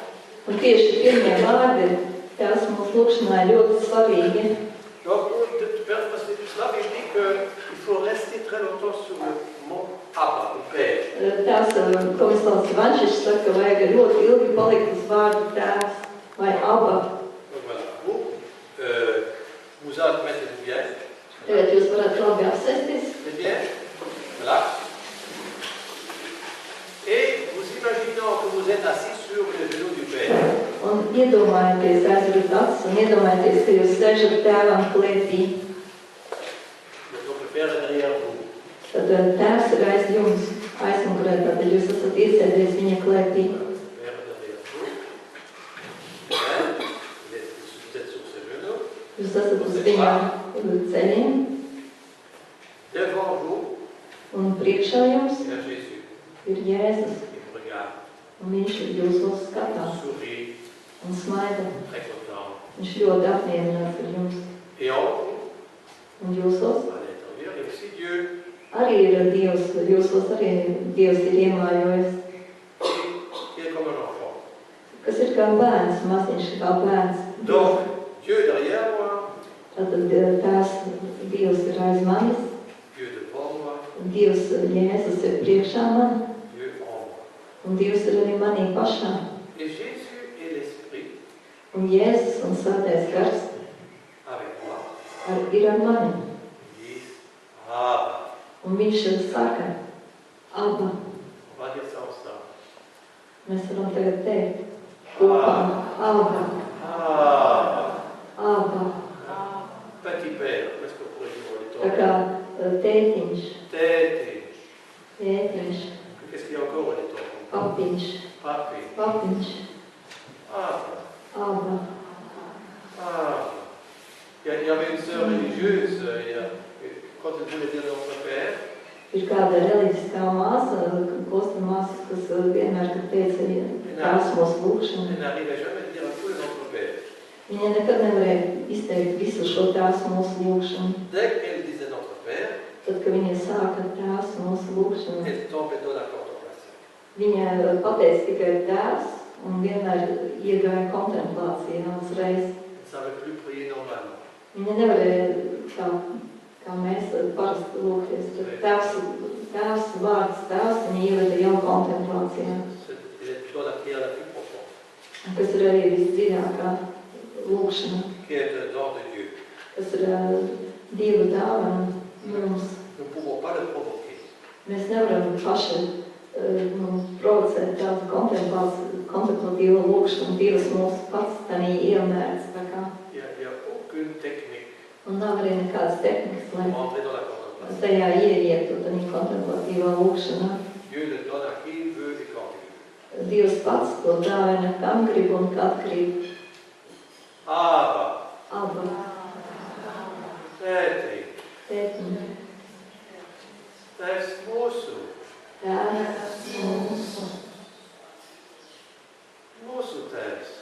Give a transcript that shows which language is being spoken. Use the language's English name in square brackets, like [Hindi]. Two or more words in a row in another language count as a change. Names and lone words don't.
[Latvian] Un tieši pirmie vārdi Tēvs mūsu lūgšanā ir ļoti svarīgi. [French] Donc, parce que cela veut dire qu'il faut rester très longtemps sur le mot Abba, le Père. [Latvian] Tēvs Tomislavs Vančičs saka, ka vajag ļoti ilgi palikt uz vārdu Tēvs vai Abba. [French] Donc voilà, vous admettez-vous bien. [Latvian] Tagad jūs varat labi apsēsties. [French] C'est bien. Voilà. Et vous imaginez que vous êtes assis sur le genou du Père. [Latvian] Un iedomājieties, aizverat acis un iedomājieties, ka jūs sēžat Tēvam klētī. [French] Donc le Père est derrière vous. [Latvian] Tad Tēvs ir aiz jums, aizmugurē, tad jūs esat iesēdies viņa klētī. [French] Le Père est derrière vous. Vous êtes sur ses genoux. [Latvian] Jūs esat uz viņa ceļiem. [French] Devant vous, [Latvian] Un priekšā jums [French] il y a Jésus. [Latvian] ir Jēzus. [French] Il vous regarde, [Latvian] Un viņš jūsos skatās [French] sourit, [Latvian] un smaida. [French] très content. [Latvian] Viņš ļoti apmierināts ar jums. [French] Et en vous, [Latvian] Un jūsos [French] à l'intérieur, il y a aussi Dieu. [Latvian] arī ir Dievs, jūsos arī Dievs ir iemājojies. [French] Il est comme un enfant. [Latvian] Kas ir kā bērns, maziņš kā bērns. [French] Donc, Dieu derrière moi, [Latvian] Tātad Tēvs Dievs ir aiz manis. [French] Dieu devant moi, [Latvian] Dievs Jēzus ir priekšā man. [French] Dieu en moi. [Latvian] Un Dievs ir arī manī pašā. [French] Et Jésus et l'Esprit [Latvian] Un Jēzus un Svētais Gars [French] avec moi [Latvian] ir ar mani. [French] disent Abba. [Latvian] Un viņš saka, Abba. [French] On va dire ça ensemble. [Latvian] Mēs varam tagad teikt kopā, Abba, Abba. Abba. [French] Petit Père, qu'est-ce que vous pourriez dire [Latvian] Tā kā tētiņš, Tētiņš. tētiņš, [French] Qu'est-ce qu'il y a encore au temps? [Latvian] papiņš, [French] Papi. [Latvian] papiņš, Abba. Abba. Ah. [French] Il y avait une sœur religieuse, quand elle voulait dire notre Père, [Latvian] Ir kāda reliģiskā māsa, klosta māsas, kas vienmēr, kad teica Tēvs mūsu lūgšanu. [French] elle n'arrivait jamais à dire un peu notre Père. [Latvian] Viņa nekad nevarēja izteikt visu šo Tēvs mūsu lūgšanu. [French] Dès qu'elle disait notre Père, [Latvian] Tad, kad viņa sāka Tēvs mūsu lūgšanu, [French] elle tombait dans la contemplation. [Latvian] viņa pateica tikai Tēvs un vienmēr iegāja kontemplācijā uzreiz. [French] Elle ne savait plus prier normalement. [Latvian] Viņa nevarēja kā mēs parasti lūgties. Tēvs, vārds Tēvs, viņa ieveda jau kontemplācijā. [French] Elle est dans la prière la plus profonde, [Latvian] Kas ir arī visdziļākā lūgšana, [French] qui est un don de Dieu. [Latvian] kas ir Dieva dāvana mums. [French] Nous ne pouvons pas le provoquer. [Latvian] Mēs nevaram paši provocēt tādu kontemplatīvu lūgšanu. Dievs mūs pats tanī iemērts. [French] Il n'y a aucune technique [Latvian] Un nav arī nekādas tehnikas, lai [French] pour entrer dans la contemplation. [Latvian] tajā ieietu tanī kontemplatīvā lūgšanā. [French] Dieu le donne à qui il veut et quand il veut. [Latvian] Dievs pats to dāvina, kam grib un kad grib. Abba. Abba, Tētiņ. tētiņ, Tēvs mūsu. Tēvs mūsu, Mūsu Tēvs.